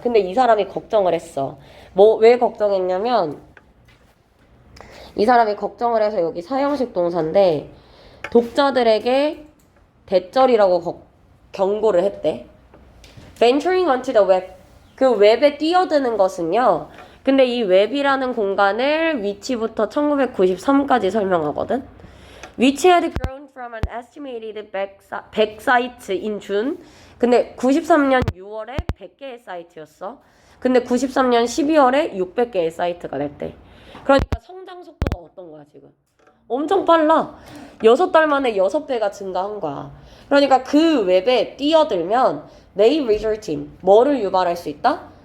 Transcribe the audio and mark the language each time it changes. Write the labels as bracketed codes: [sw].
[ko] 근데 이 사람이 걱정을 했어. 왜 걱정했냐면 이 사람이 걱정을 해서 여기 사형식 동사인데 독자들에게 대절이라고 경고를 했대. [en] Venturing onto the web. [ko] 그 웹에 뛰어드는 것은요. 근데 이 웹이라는 공간을 위치부터 1993까지 설명하거든. [en] Which had grown from an estimated 100 sites in June. [ko] 근데 93년 6월에 100개의 사이트였어. 근데 93년 12월에 600개의 사이트가 됐대. 그러니까 성장 속도가 어떤 거야 지금? 엄청 빨라. 6달 만에 6배가 증가한 거야. 그러니까 그 웹에 뛰어들면 [en] they result in [ko] 뭐를 유발할 수 있다?